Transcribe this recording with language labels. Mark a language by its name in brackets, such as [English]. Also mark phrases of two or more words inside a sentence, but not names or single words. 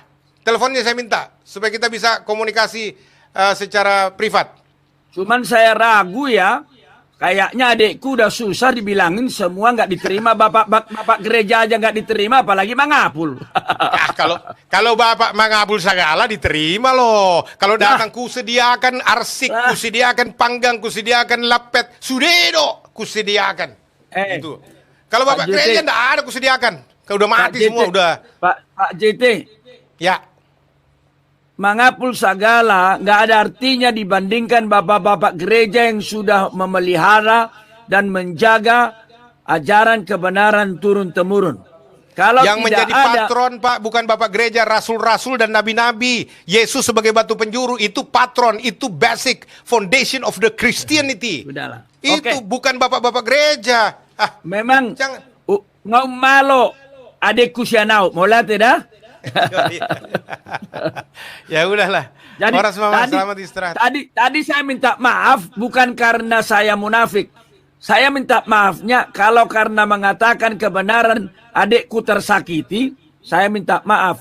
[Indonesian] Teleponnya saya minta supaya kita bisa komunikasi secara privat. Cuman saya ragu ya. Kayaknya adekku udah susah dibilangin semua nggak diterima. Bapak gereja aja nggak diterima, apalagi Mangapul. Ah, kalau Bapak Mangapul segala diterima loh. Kalau datang kusediakan arsik, kusediakan panggang, kusediakan lapet, sudedo kusediakan. Gitu. Kalau Bapak Pak JT. gereja enggak ada kusediakan. Kalau udah mati Pak semua JT, udah. Pak JT, Ya. Mangapul segala nggak ada artinya dibandingkan bapak-bapak gereja yang sudah memelihara dan menjaga ajaran kebenaran turun-temurun. Kalau Yang tidak menjadi ada, patron Pak bukan Bapak gereja, rasul-rasul dan nabi-nabi. Yesus sebagai batu penjuru itu patron, itu [English] basic foundation of the Christianity. [Indonesian] Sudahlah. Itu Oke. bukan bapak-bapak gereja. Memang Jangan. [Batak Toba] ngau malo adekku sianau, [Indonesian] mau lihat dah? Ya udahlah. Jadi Orang semua selamat istirahat. Tadi saya minta maaf bukan karena saya munafik. Saya minta maafnya kalau karena mengatakan kebenaran adekku tersakiti, saya minta maaf.